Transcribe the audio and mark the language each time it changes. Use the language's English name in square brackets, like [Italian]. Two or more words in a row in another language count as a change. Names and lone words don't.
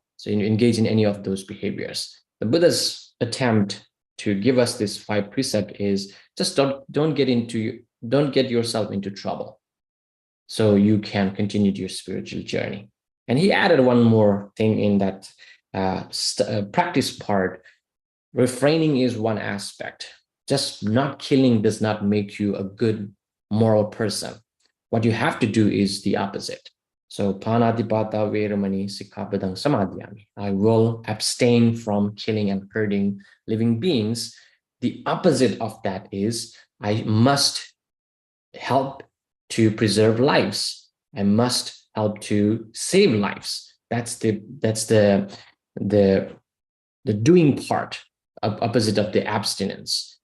[English] So you engage in any of those behaviors. The Buddha's attempt to give us this 5 precept is just don't get yourself into trouble, so you can continue your spiritual journey. And he added one more thing in that practice part. Refraining is one aspect. Just not killing does not make you a good moral person. What you have to do is the opposite. [Pali] So panatipata veramani sikkhapadang samadhyami. [English] I will abstain from killing and hurting living beings. The opposite of that is I must help to preserve lives. I must help to save lives. That's the doing part, opposite of the abstinence.